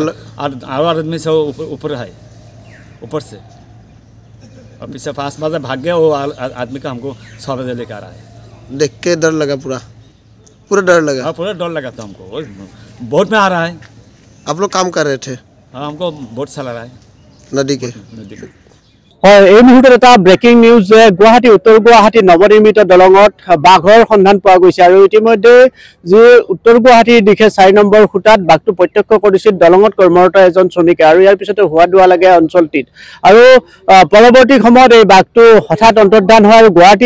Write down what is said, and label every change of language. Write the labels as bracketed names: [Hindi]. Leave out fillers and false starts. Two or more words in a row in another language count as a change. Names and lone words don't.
[Hindi] और आदमी से ऊपर है, ऊपर से। और पीछे 5 बजे भाग गया। वो आदमी का हमको 6 बजे लेके आ रहा है। देख के डर लगा? पूरा डर लगा? हाँ, पूरा डर लगा था हमको। बोट में आ रहा है। आप लोग काम कर रहे थे? हाँ, हमको बोट चला रहा है नदी के। [Assamese] হয় এই মুহূৰ্তত এটা ব্ৰেকিং নিউজ যে গুৱাহাটী উত্তৰ গুৱাহাটী নৱনিৰ্মিত দলঙত বাঘৰ সন্ধান পোৱা গৈছে আৰু ইতিমধ্যে যি উত্তৰ গুৱাহাটীৰ দিশে 4 নম্বৰ খুঁটাত বাঘটো প্ৰত্যক্ষ কৰিছিল দলঙত কৰ্মৰত এজন শ্ৰমিকে আৰু ইয়াৰ পিছতে হোৱা দোৱা লাগে অঞ্চলটিত আৰু পৰৱৰ্তী সময়ত এই বাঘটো হঠাৎ অন্তৰ্ধান হয় আৰু গুৱাহাটীৰ